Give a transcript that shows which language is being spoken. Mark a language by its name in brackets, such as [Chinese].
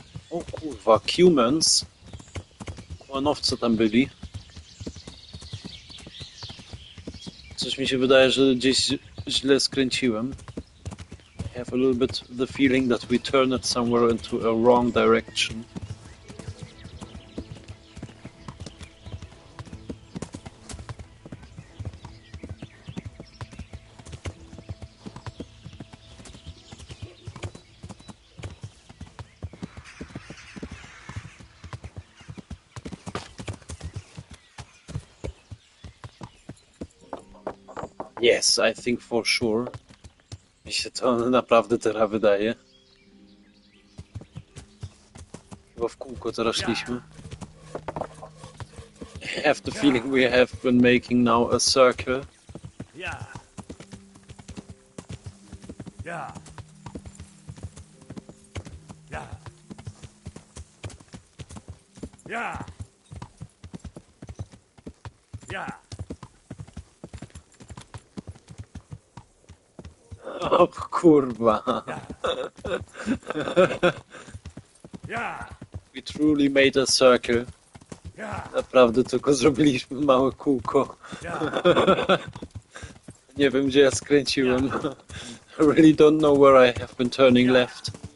[Polish] O kurwa, [English] humans. [Polish] Kłanowcy tam byli. Coś mi się wydaje, że gdzieś źle skręciłem. [English] I have a little bit the feeling that we turned somewhere into a wrong direction. Yes, I think for sure. [Polish] Mi się to naprawdę teraz wydaje. Chyba w kółko teraz szliśmy. [English] I have the feeling we have been making now a circle. Yeah. Yeah. Yeah. Yeah. Yeah. [Polish] O kurwa. [English] Yeah. We truly made a circle. Yeah. [Polish] Naprawdę tylko zrobiliśmy małe kółko. Nie wiem, gdzie ja skręciłem. [English] I really don't know where I have been turning left.